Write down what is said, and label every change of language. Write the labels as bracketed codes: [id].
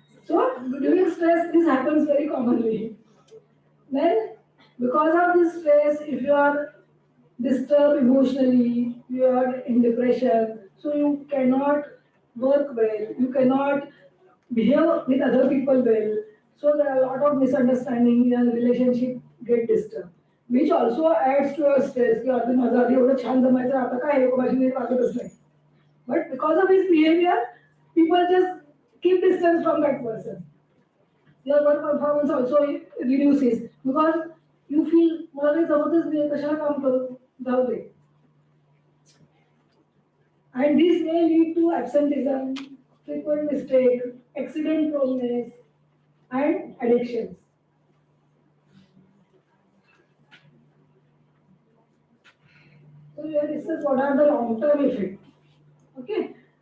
[en] So, during stress, this happens very commonly. Then, because of this stress, if you are disturbed emotionally, you are in depression, so you cannot work well, you cannot behave with other people well. So there are a lot of misunderstanding and relationship get disturbed, which also adds to your stress. [mr] की अरे माझं आधी एवढं छान जमायचं आता काय लोक माझी नीट वागतच नाही. [en] But because of his behavior, people just keep distance from that person. Your work performance also reduces because you feel [mr] मला काही जमतच नाही कशाला काम करू जाऊ दे. [en] And this may lead to absenteeism, frequent mistake, accident proneness, and addictions. So we have discussed what are the long-term effects. Okay.